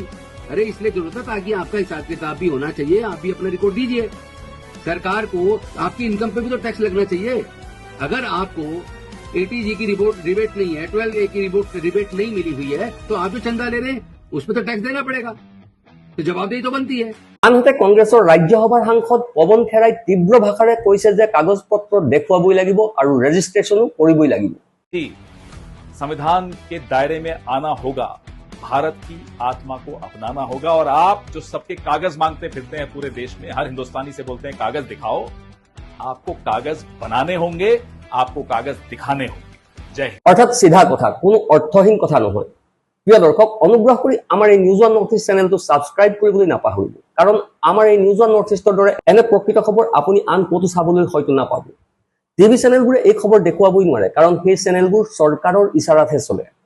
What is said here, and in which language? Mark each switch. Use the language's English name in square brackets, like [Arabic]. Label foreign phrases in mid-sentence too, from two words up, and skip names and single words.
[Hindi] अरे इसलिए जरूरत है ताकि आपका हिसाब किताब भी होना चाहिए, आप भी अपना रिकॉर्ड दीजिए। सरकार को आपकी इनकम पे भी तो टैक्स लगना चाहिए। अगर आपको ATG की रिबेट नहीं है, 12A की रिबेट नहीं मिली हुई है, तो आप जो चंदा ले रहे हैं उस पर तो टैक्स देना पड़ेगा, तो जवाबदेही तो बनती है। [Assamese] আনহাতে কংগ্ৰেছৰ ৰাজ্যসভাৰ সাংসদ পৱন খেৰাই তীব্ৰ ভাষাৰে কৈছে যে কাগজ পত্ৰ দেখুৱাবই লাগিব আৰু ৰেজিষ্ট্ৰেশ্যনো কৰিবই লাগিব। [Hindi] संविधान के दायरे में आना होगा, भारत की आत्मा को अपनाना होगा। और आप जो सबके कागज मांगते फिरते हैं पूरे देश में, हर हिंदुस्तानी से बोलते हैं कागज दिखाओ, आपको कागज बनाने होंगे, आपको कागज दिखाने होंगे। जय हिंद। [Assamese] অৰ্থাৎ সিধা কথা, কোনো অৰ্থহীন কথা নহয়। প্ৰিয় দৰ্শক, অনুগ্ৰহ কৰি আমাৰ এই নিউজ ওৱান নৰ্থ ইষ্ট চেনেলটো ছাবস্ক্ৰাইব কৰিবলৈ নাপাহৰিব, কাৰণ আমাৰ এই নিউজ ওৱান নৰ্থ ইষ্টৰ দৰে এনে প্ৰকৃত খবৰ আপুনি আন ক'তো চাবলৈ হয়তো নাপাব। টিভি চেনেলবোৰে এই খবৰ দেখুৱাবই নোৱাৰে, কাৰণ সেই চেনেলবোৰ চৰকাৰৰ ইচাৰাতহে চলে।